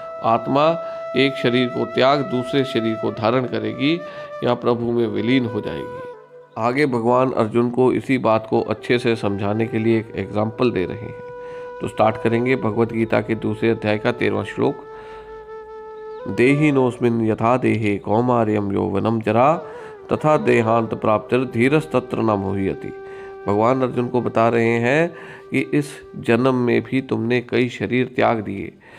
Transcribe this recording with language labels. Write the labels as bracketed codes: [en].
[hi] आत्मा एक शरीर को त्याग दूसरे शरीर को धारण करेगी या प्रभु में विलीन हो जाएगी। आगे भगवान अर्जुन को इसी बात को अच्छे से समझाने के लिए एक एग्जाम्पल दे रहे हैं। तो स्टार्ट करेंगे भगवत गीता के दूसरे अध्याय का 13वां श्लोक। [sa] देहिनोऽस्मिन् यथा देहे कौमार्यं यौवनं जरा तथा देहांत प्राप्तिर धीरस्तत्र न मुह्यति। [hi] भगवान अर्जुन को बता रहे हैं कि इस जन्म में भी तुमने कई शरीर त्याग दिए।